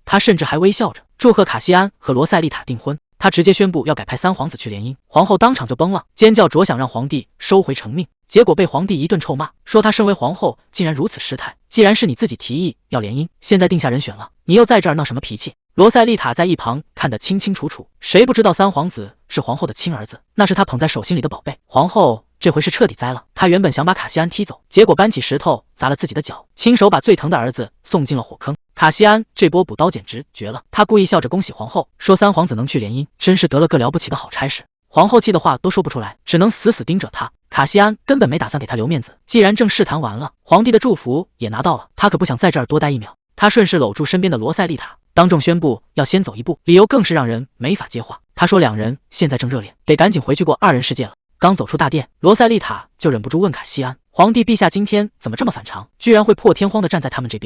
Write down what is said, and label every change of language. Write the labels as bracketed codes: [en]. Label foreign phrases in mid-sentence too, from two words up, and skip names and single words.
[zh] 他甚至還微笑着祝賀卡西安和羅塞麗塔訂婚。他直接宣布要改派三皇子去聯姻，皇后當場就崩了，尖叫着想讓皇帝收回成命，結果被皇帝一頓臭罵，說他身為皇後竟然如此失態。既然是你自己提議要聯姻，現在定下人選了，你又在這兒鬧什麼脾氣？羅塞麗塔在一旁看得清清楚楚，誰不知道三皇子是皇後的親兒子，那是她捧在手心裡的寶貝。皇後這回是徹底栽了，她原本想把卡西安踢走，結果搬起石頭砸了自己的腳，親手把最疼的兒子送進了火坑。卡西安這波補刀簡直絕了，他故意笑着恭喜皇後，說三皇子能去聯姻，真是得了個了不起的好差事。皇后氣的話都說不出來，只能死死盯着他。卡西安根本沒打算給他留面子，既然正式談完了，皇帝的祝福也拿到了，他可不想在這兒多待一秒。他順勢摟住身邊的羅塞麗塔，當眾宣布要先走一步，理由更是讓人沒法接話。他說兩人現在正熱戀，得趕緊回去過二人世界了。剛走出大殿，羅塞麗塔就忍不住問卡西安，皇帝陛下今天怎麼這麼反常，居然會破天荒地站在他們這邊？